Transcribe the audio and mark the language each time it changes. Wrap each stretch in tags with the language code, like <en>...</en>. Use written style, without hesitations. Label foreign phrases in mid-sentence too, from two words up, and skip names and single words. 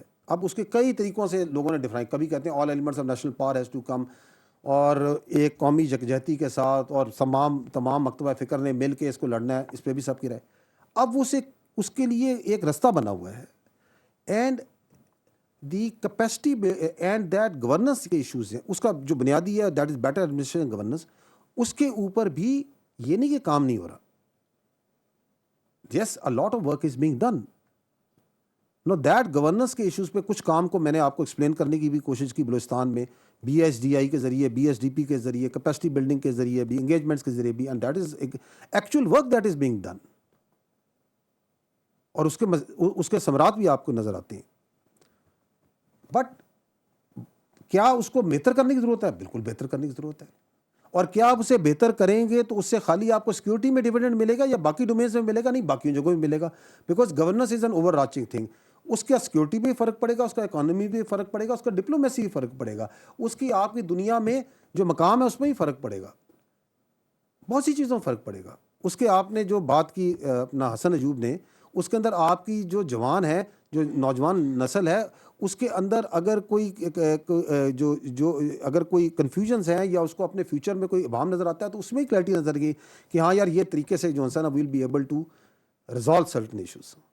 <ur>اب اس کے کئی طریقوں سے لوگوں نے ڈیفائن, کبھی کہتے ہیں</ur> <en>all elements of national power has to come,</en> <ur>اور ایک قومی یکجہتی کے ساتھ اور تمام مکتبہ فکر نے مل کے اس کو لڑنا ہے. اس پہ بھی سب کی رائے. اب اس کے لیے ایک رستہ بنا ہوا ہے,</ur> <en>and the capacity and that governance</en> <ur>کے ایشوز ہیں. اس کا جو بنیادی ہے</ur> <en>that is better administration governance.</en> <ur>اس کے اوپر بھی یہ نہیں کہ کام نہیں ہو رہا.</ur> <en>Yes, a lot of work is being done. No, that governance</en> <ur>کے ایشوز پہ کچھ کام کو میں نے آپ کو ایکسپلین کرنے کی بھی کوشش کی بلوچستان میں, بی ایس ڈی آئی کے ذریعے, بی ایس ڈی پی کے ذریعے,</ur> <en>capacity building</en> <ur>کے ذریعے بھی, انگیجمنٹس کے ذریعے بھی,</ur> <en>and that is actual work that is being done.</en> <ur>اور اس کے ثمرات بھی آپ کو نظر آتے ہیں. بٹ کیا اس کو بہتر کرنے کی ضرورت ہے؟ بالکل بہتر کرنے کی ضرورت ہے. اور کیا آپ اسے بہتر کریں گے تو اس سے خالی آپ کو سیکورٹی میں ڈیویڈنڈ ملے گا یا باقی ڈومینس میں ملے گا؟ نہیں، باقی جگہوں میں ملے گا،</ur> <en>because governance is an overarching thing.</en> <ur>اس کا سیکورٹی بھی فرق پڑے گا، اس کا اکانومی بھی فرق پڑے گا، اس کا ڈپلومیسی بھی فرق پڑے گا، اس کی آپ کی دنیا میں جو مقام ہے اس میں ہی فرق پڑے گا، بہت سی چیزوں میں فرق پڑے گا. اس کے آپ نے جو بات کی اپنا حسن ایوب نے، اس کے اندر آپ کی جو جوان ہے، جو نوجوان نسل ہے، اس کے اندر اگر کوئی اگر کوئی کنفیوژنس ہیں یا اس کو اپنے فیوچر میں کوئی ابہام نظر آتا ہے تو اس میں ہی کلیئرٹی نظر گئی کہ ہاں یار یہ طریقے سے جو ہے نا</ur> <en>we'll be able to resolve certain issues.</en>